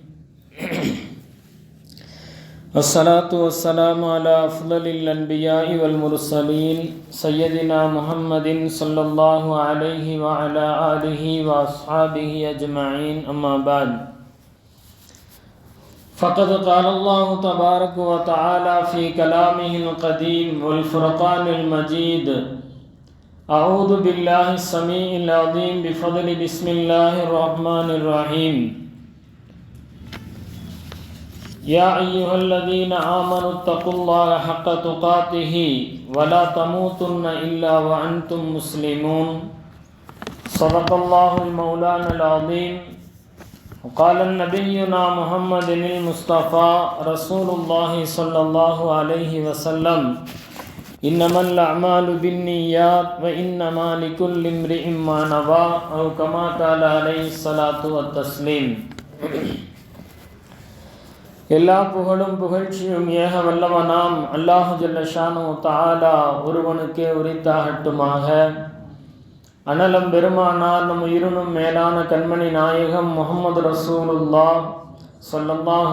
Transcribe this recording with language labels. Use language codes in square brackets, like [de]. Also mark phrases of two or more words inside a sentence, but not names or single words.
[ar] والصلاة والسلام على أفضل الأنبياء والمرسلين سيدنا محمد صلى الله عليه وعلى آله وأصحابه أجمعين. أما بعد. فقد قال الله تبارك وتعالى في كلامه القديم والفرقان المجيد. أعوذ بالله السميع العظيم بفضل بسم الله الرحمن الرحيم. يا أيها الذين آمنوا اتقوا الله حق تقاته ولا تموتن إلا وأنتم مسلمون. صدق الله المولانا العظيم. وقال نبينا محمد المصطفى رسول الله صلى الله عليه وسلم: إنما الأعمال بالنيات وإنما لكل امرئ ما نوى أو كما قال عليه الصلاة والتسليم. [ta] எல்லா புகழும் புகழ்ச்சியும் ஏக வல்லவனாம் [ar] الله جل شأنه تعالى [ta] ஒருவனுக்கே உரித்தாகட்டுமாக. அனலம் பெருமானார் நம் உயிரினும் மேலான கண்மணி நாயகம் முஹம்மது [ar] رسول الله صلى الله